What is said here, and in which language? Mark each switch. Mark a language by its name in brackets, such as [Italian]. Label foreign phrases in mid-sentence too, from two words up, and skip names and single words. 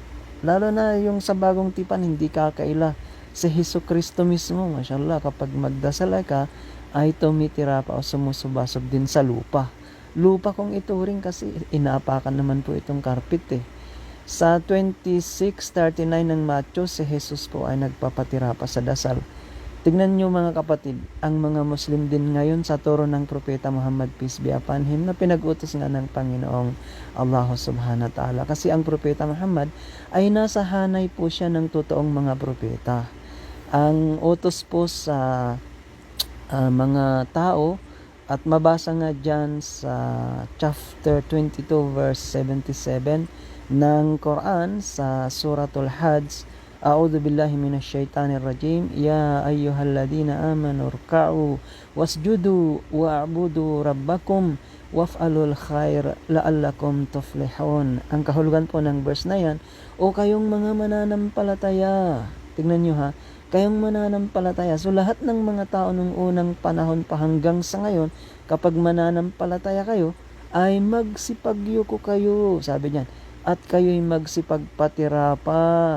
[Filipino] Lalo na yung sa bagong tipan, hindi kakaila, si Jesucristo mismo, mashallah, kapag magdasal ka ay tumitira pa o sumusubasob din sa lupa kung ituring, kasi inaapakan naman po itong carpet Sa 26:39 ng Matthew, si Jesus po ay nagpapatira pa sa dasal. Tignan nyo mga kapatid, ang mga Muslim din ngayon sa turo ng Propeta Muhammad, [English] peace be upon him, [Filipino] na pinag-utos nga ng Panginoong Allah [Arabic] سبحانه وتعالى. [Filipino] Kasi ang Propeta Muhammad ay nasa hanay po siya ng totoong mga propeta. Ang utos po sa mga tao, at mabasa nga dyan sa [English] chapter 22 verse 77 [Filipino] ng Quran sa Suratul Hajj, [Arabic] أعوذ بالله من الشيطان الرجيم يا أيها الذين آمنوا اركعوا واسجدوا واعبدوا ربكم وافعلوا الخير لعلكم تفلحون. [Filipino] Ang kahulugan po ng verse na yan, o kayong mga mananampalataya, Tingnan nyo ha, kayong mananampalataya. So lahat ng mga tao nung unang panahon pa hanggang sa ngayon, kapag mananampalataya kayo, ay magsipagyuko kayo, sabi niyan, at kayo'y magsipagpatira pa.